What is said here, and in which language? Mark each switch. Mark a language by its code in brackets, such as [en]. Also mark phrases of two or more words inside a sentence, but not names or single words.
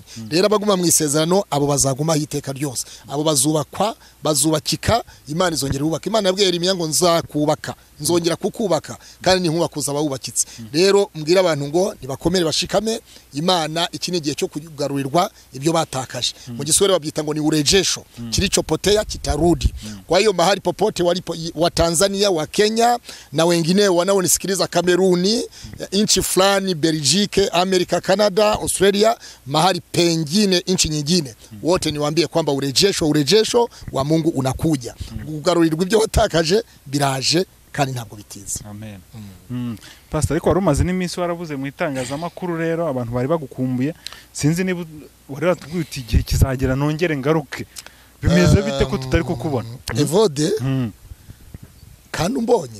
[rw] Rero abaguma mu isezerano abo bazaguma hiteka ryose, abo bazubakika, Imana izongera ubaka. Imana yabwiye Yeremiya ngo nzakubaka, nzongera kukubaka kandi ni nkubakuza abawubakitse. Rero mbwira abantu ngo nibakomere bashikame, Imana iki ni igihe cyo kugarurirwa ibyo batakaje. Mu giswahili babyita ngo [sw] ni urejesho, kilichopotea kitarudi. Kwa hiyo mahali popote walipo wa Tanzania, wa Kenya na wengine wanaonisikiliza Kameruni, nchi fulani, Belgique, Amerika, Canada, Australia, mahali pengine nchi nyingine, wote niwaambie kwamba urejesho wa Mungu unakuja. [rw] Kugarurirwa ibyo watakaje biraje kandi ntabwo bitiza. Amen. Pastor, ariko warumaze n'iminsi warabuze mu itangazamakuru, rero abantu bari bagukumbuye, sinzi niba wari watubwiye uti igihe kizagera nongere ngaruke. Bimeze bite ko tutari kukubona? Evode kandi umbonye